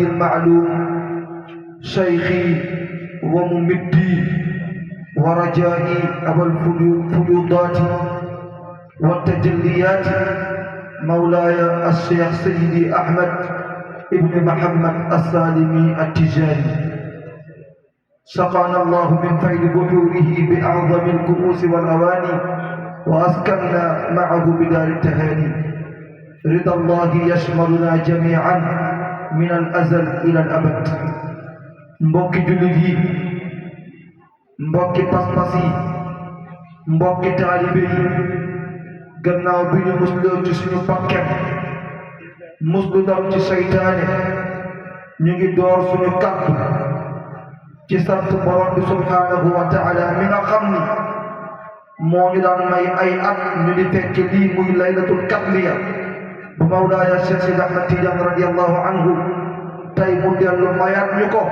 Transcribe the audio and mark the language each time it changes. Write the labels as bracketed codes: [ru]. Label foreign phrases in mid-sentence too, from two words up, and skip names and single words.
[ar] المعلوم، شيخي وممدي ورجائي أبو الفيوضات والتجليات، مولاي الشيخ سيدي أحمد ابن محمد السالمي التجاني، سقانا الله من فيض بحوره بأعظم الكؤوس والأواني، وأسكننا معه بدار التهاني. رضا الله يشملنا جميعا من الأزل إلى الأبد. [wo] mbokki jullit yi, mbokki pas-pas yi, mbokki taalibe yi, gannaaw bi ñu musloo ci suñu bakkan muslu dam ci seytaane, ñu ngi door suñu kàddu ci sant borom bi [ar] سبحانه وتعالى [wo] mi nga xam ni moo ñu daan may ay at ñu di fekk lii muy [ar] ليلة القدرية [wo] bu Mawlaaya Cheikh Sidi Ahmad Tidiane [ar] رضي الله عنه, [wo] tey mu dellu mayaat ñu ko.